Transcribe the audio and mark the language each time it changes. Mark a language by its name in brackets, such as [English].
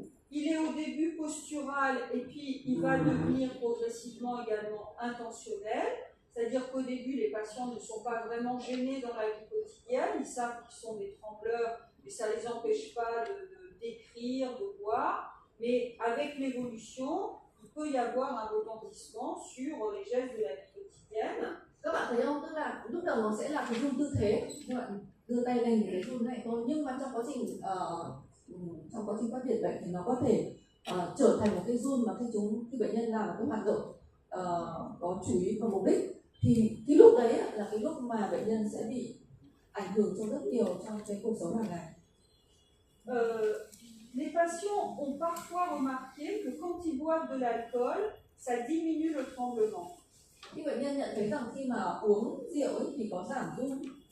[French] Il est au début postural et puis il va devenir progressivement également intentionnel. C'est-à-dire qu'au début, les patients ne sont pas vraiment gênés dans la vie quotidienne, ils savent qu'ils sont des trembleurs, mais ça ne les empêche pas d'écrire, de voir. Mais avec l'évolution, il peut y avoir un retentissement sur les gestes de la vie quotidienne. [Vietnamese] Các bạn thấy không? Tức là lúc đầu nó sẽ là cái run tư thế, các bạn đưa tay lên thì cái run này thôi, nhưng mà trong quá trình phát triển bệnh thì nó có thể trở thành một cái run mà khi bệnh nhân làm một cái hoạt động có chú ý và mục đích, thì cái lúc đấy là cái lúc mà bệnh nhân sẽ bị ảnh hưởng cho rất nhiều trong cái cuộc sống hàng ngày. [French] Les patients ont parfois remarqué que quand ils boivent de l'alcool, ça diminue le tremblement. [Vietnamese] Khi bệnh nhân nhận thấy rằng khi mà uống rượu ấy thì có giảm run.